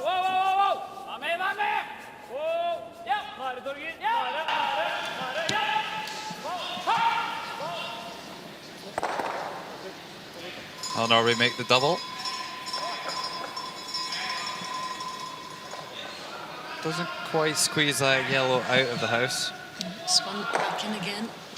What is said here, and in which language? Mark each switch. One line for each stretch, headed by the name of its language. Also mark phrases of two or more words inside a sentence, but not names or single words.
Norwegian: Vær med. Wow. Ja. Nære, Torger. Ja. Nære. Ja.
English: Will Norway make the double? Doesn't quite squeeze that yellow out of the house. Spun back in again.